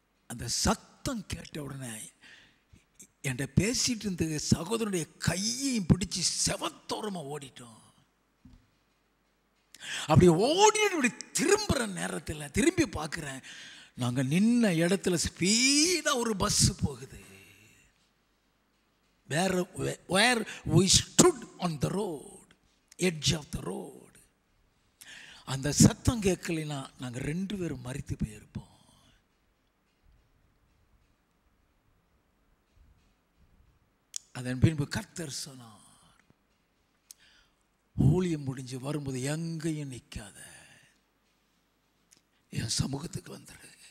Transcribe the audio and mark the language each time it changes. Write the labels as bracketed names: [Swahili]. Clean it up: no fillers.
[Tamil] அந்த சத்தம் கேட்ட உடனே என்கிட்ட பேசிட்டு இருந்த சகோதரனுடைய கையையும் பிடிச்சி செவத்தோரமா ஓடிட்டோம். அப்படி ஓடிட்டு திரும்புற நேரத்தில் திரும்பி பார்க்குறேன், நாங்கள் நின்ன இடத்துல ஸ்பீடாக ஒரு பஸ் போகுது. [English] where we stood on the road, edge of the road. [Tamil] அந்த சத்தம் கேட்கலைன்னா நாங்கள் 2 பேரும் மரித்து போயிருப்போம். அதன் பின்பு கர்த்தர் சொன்னார், ஊழியம் முடிஞ்சு வரும்போது எங்கேயும் நிற்காத, என் சமூகத்துக்கு வந்துரு.